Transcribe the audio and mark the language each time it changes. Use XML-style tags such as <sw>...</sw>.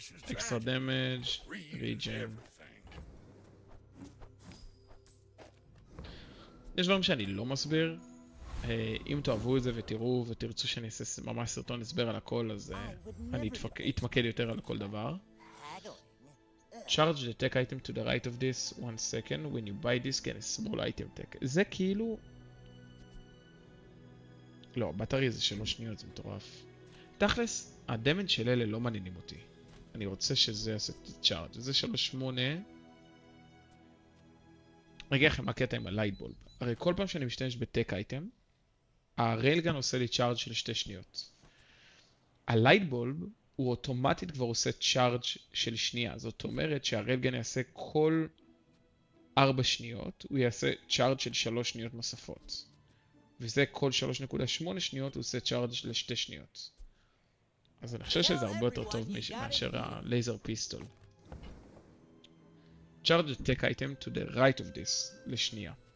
<he>אקסטרה דמג', ריג'ן. יש דברים שאני לא מסביר. אם תאהבו את זה ותראו ותרצו שאני אעשה ממש סרטון הסבר על הכל, אז אני אתמקד יותר על כל דבר.</he> <en>Charge the tech item to the right of this 1 second. When you buy this, get a small item tech.</en> <he>זה כאילו... לא, בטרי זה 3 שניות, זה מטורף. תכלס, הדמג' של אלה לא מעניינים אותי. אני רוצה שזה יעשה את charge. זה 3.8. אני אגיד לכם מה הקטע עם הלייטבולב. הרי כל פעם שאני משתמש בטק אייטם, הריילגן עושה לי צ'ארג' של 2 שניות. הלייטבולב הוא אוטומטית כבר עושה צ'ארג' של שנייה. זאת אומרת שהריילגן יעשה כל 4 שניות, הוא יעשה צ'ארג' של 3 שניות נוספות. וזה כל 3.8 שניות הוא עושה צ'ארג' ל2 שניות. אז אני חושב שזה הרבה יותר טוב מאשר הלייזר פיסטול.</he> <en>Charge the tech item to the right of this</en> <he>לשנייה.</he>